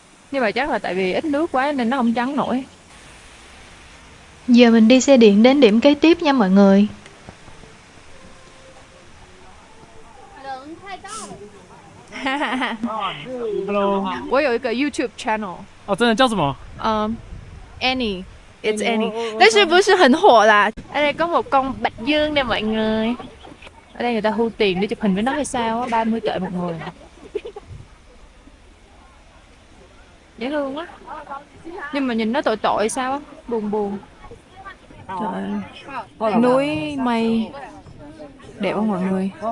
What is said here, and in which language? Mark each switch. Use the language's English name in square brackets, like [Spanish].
[Vietnamese] Nhưng mà chắc là tại vì ít nước quá nên nó không trắng nổi. Giờ mình đi xe điện đến điểm kế tiếp nha mọi người. [English] Hello， [Chinese] 我有一个 YouTube channel，哦，真的叫什么？ [English] Annie, it's Annie， [Chinese] 但是不是很火啦。 [Vietnamese] Ở đây có một con bạch dương nè mọi người. Ở đây người ta thu tiền để chụp hình với nó hay sao á, 30 tệ một người. Dễ thương quá. Nhưng mà nhìn nó tội tội sao á, buồn buồn. Trời ơi. Núi mây đẹp không mọi người?